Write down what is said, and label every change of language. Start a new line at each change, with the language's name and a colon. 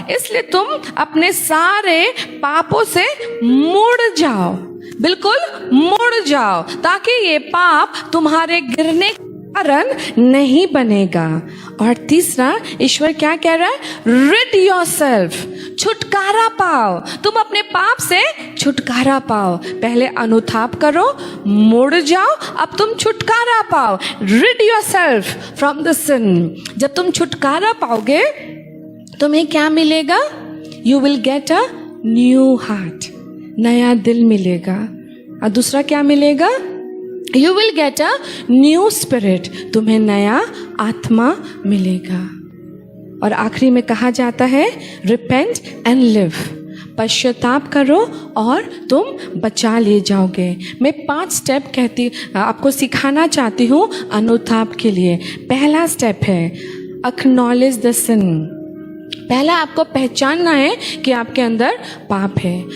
Hindi: इसलिए तुम अपने सारे पापों से मुड़ जाओ, बिल्कुल मुड़ जाओ, ताकि ये पाप तुम्हारे गिरने कारण नहीं बनेगा। और तीसरा ईश्वर क्या कह रहा है?
English: rid yourself,
Hindi: छुटकारा पाओ, तुम अपने पाप से छुटकारा पाओ। पहले अनुताप करो, मुड़ जाओ, अब तुम छुटकारा पाओ।
English: rid yourself from the sin।
Hindi: जब तुम छुटकारा पाओगे तुम्हें क्या मिलेगा?
English: You will get a new heart,
Hindi: नया दिल मिलेगा। और दूसरा क्या मिलेगा?
English: You will get a new spirit,
Hindi: तुम्हें नया आत्मा मिलेगा। और आखिरी में कहा जाता है
English: repent and live,
Hindi: पश्चाताप करो और तुम बचा लिए जाओगे। मैं 5 स्टेप आपको सिखाना चाहती हूँ अनुताप के लिए। पहला स्टेप है
English: Acknowledge the sin.
Hindi: पहला आपको पहचानना है कि आपके अंदर पाप है।